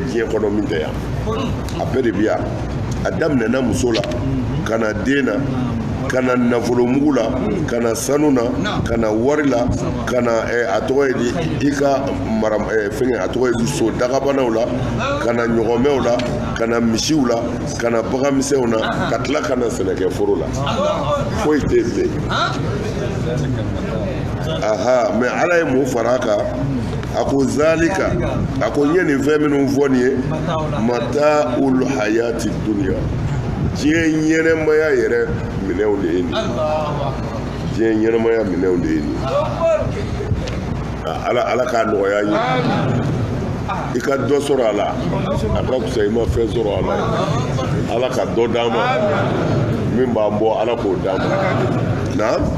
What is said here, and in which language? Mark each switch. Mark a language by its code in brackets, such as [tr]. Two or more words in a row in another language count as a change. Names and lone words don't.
[bm] diɲɛ kɔnɔ min tɛ yan a bɛɛ de bi yan a daminɛna muso la ka na den na ka na nafolomugu la ka na sanu na ka na wari la ka na a tɔgɔ ye di i ka mara fɛngɛ a tɔgɔ ye di so dagabanaw la ka na ɲɔgɔnmɛw la ka na misiw la ka na baganmisɛnw na ka tila ka na sɛnɛkɛforo la foyi tɛ bilen mɛ ala ye mun fara a kan a ko zalika a ko n ye nin fɛn minnu fɔ nin ye [ar] متاع الحياة الدنيا [bm] diɲɛ ɲɛnɛmaya yɛrɛ minɛnw de ye nin diɲɛ ɲɛnɛmaya minɛnw de ye nin ala k'a nɔgɔya n ye i ka dɔ sɔrɔ a la a ka fisa i ma fɛn sɔrɔ a la ala ka dɔ d'an ma min b'an bɔ ala k'o d'an ma na